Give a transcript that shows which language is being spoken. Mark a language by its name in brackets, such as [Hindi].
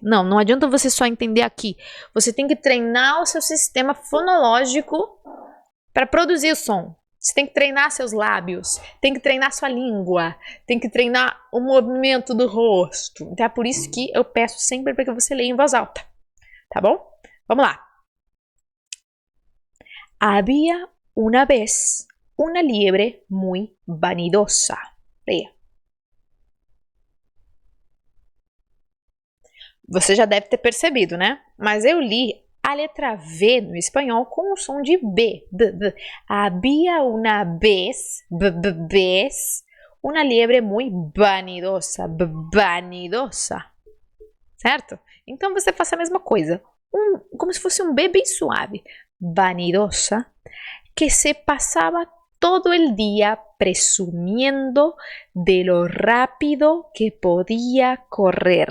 [Portuguese] Não, não adianta você só entender aqui. Você tem que treinar o seu sistema fonológico para produzir o som. Você tem que treinar seus lábios, tem que treinar sua língua, tem que treinar o movimento do rosto. Então é por isso que eu peço sempre para que você leia em voz alta, tá bom? Vamos lá. [Spanish] Había una vez una liebre muy vanidosa. [Portuguese] Leia. Você já deve ter percebido, né? Mas eu li a letra V no espanhol com o som de B. [Spanish] Había una vez, vez, una liebre muy vanidosa. [Portuguese] Vanidosa. Certo? Então você faça a mesma coisa. Como se fosse um B bem suave. [Spanish] Vanidosa. Que se pasaba todo el día presumiendo de lo rápido que podía correr.